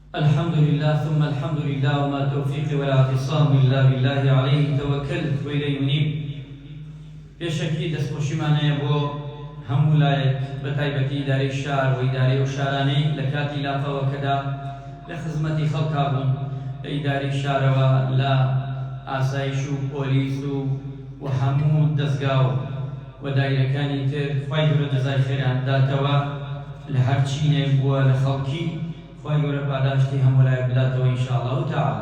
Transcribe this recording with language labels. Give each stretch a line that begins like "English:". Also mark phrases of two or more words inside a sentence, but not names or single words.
Arabic: الحمد لله ثم الحمد لله وما توفيقي ولا اعتصام إلا بالله عليه توكلت وإليه منيب.
Central Kurdish: پێشەکی دەستخۆشیمانەیە بۆ هەموو لایەک بە تایبەتی ئیدارەی شار و ئیدارەی و شارانەی لە کاتی لافەوەکەدا لە خزمەتی خەڵکا بوون لە ئیدارەی شارەوە لە ئاسایش و پۆلیس و هەموو دەستگا و دایرەکانی تر خوای گەورە جەزای خێران بداتەوە لە هەر چینێک بووە لە خەڵکی خوای گەورە پاداشتی هەموو لایەک بداتەوە
Arabic: ئینشاءالله تعالی.